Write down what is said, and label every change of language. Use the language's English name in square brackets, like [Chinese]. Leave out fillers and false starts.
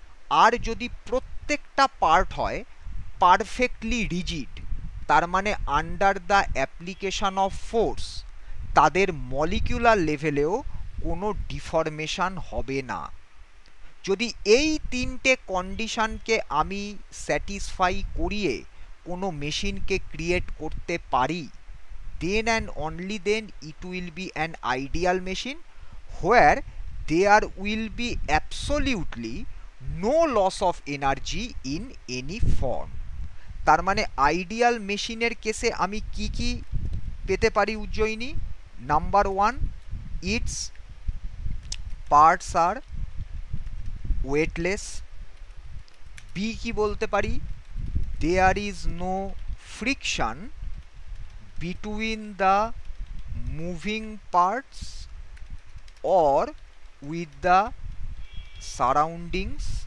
[Bangla] আর যদি প্রত্যেকটা পার্ট হয় পারফেক্টলি রিজিড, তার মানে under the application of force তাদের মলিকিউলার লেভেলেও কোনো ডিফরমেশন হবে না। যদি এই তিনটে কন্ডিশনকে আমি স্যাটিসফাই করিয়ে কোনো মেশিনকে ক্রিয়েট করতে পারি, then and only then it will be an ideal machine where [English] there will be absolutely no loss of energy in any form. [Bangla] তার মানে আইডিয়াল মেশিনের কেসে আমি কি কি পেতে পারি Ujjayini? [English] Number one, it's parts are weightless. B কি বলতে পারি? There is no friction between the moving parts or with the surroundings।